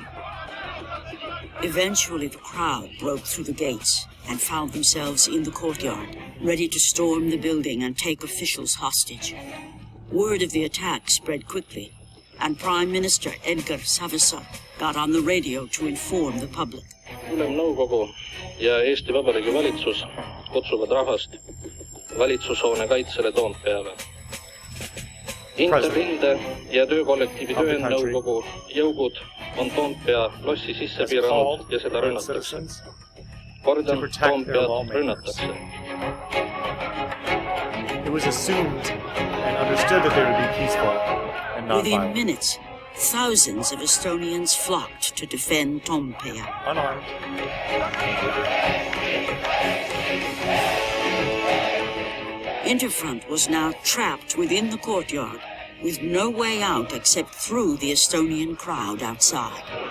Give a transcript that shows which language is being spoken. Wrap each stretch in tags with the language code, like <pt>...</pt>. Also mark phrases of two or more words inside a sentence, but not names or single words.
<en>Eventually, the crowd broke through the gates and found themselves in the courtyard, ready to storm the building and take officials hostage. Word of the attack spread quickly, and Prime Minister Edgar Savisaar got on the radio to inform the public.</en> <et>Ülemnõukogu ja Eesti Vabariigi valitsus kutsuvad rahvast valitsushoone kaitsele Toompeale. Interrinde ja töökollektiivi töönõukogu jõugud on Toompea lossi sisse piiranud ja seda rünnatakse. Kordan, Toompead rünnatakse.</et> <en>It was assumed and understood that they would be peaceful and not Within violent. minutes, thousands of Estonians flocked to defend Toompea. Unarmed. Interfront was now trapped within the courtyard, with no way out except through the Estonian crowd outside.</en>